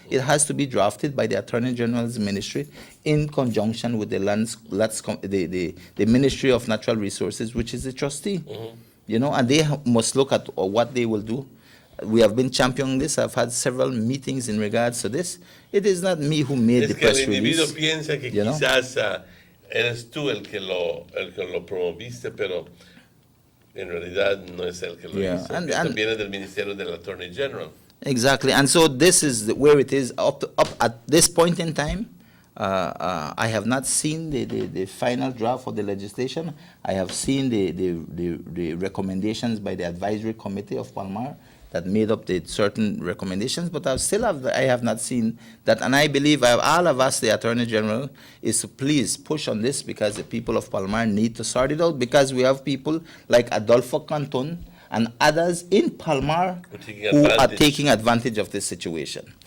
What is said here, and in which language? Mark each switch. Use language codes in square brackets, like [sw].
[en] It has to be drafted by the Attorney General's ministry in conjunction with the the Ministry of Natural Resources, which is the trustee. You know, and they must look at what they will do. We have been championing this. I've had several meetings in regards to this. It is not me who made the press release. [es] Es que el individuo piensa que quizás eres tú el que lo promoviste, pero en realidad no es el que lo hizo. Esto viene del Ministerio del Attorney General. [en] Exactly, and so this is where it is up at this point in time. I have not seen the final draft of the legislation. I have seen the recommendations by the advisory committee of Palmar that made up the certain recommendations, but I have not seen that, and I believe all of us, the Attorney General, is to please push on this because the people of Palmar need to sort it out, because we have people like Adolfo Canton and others in Palmar who are taking advantage of this situation.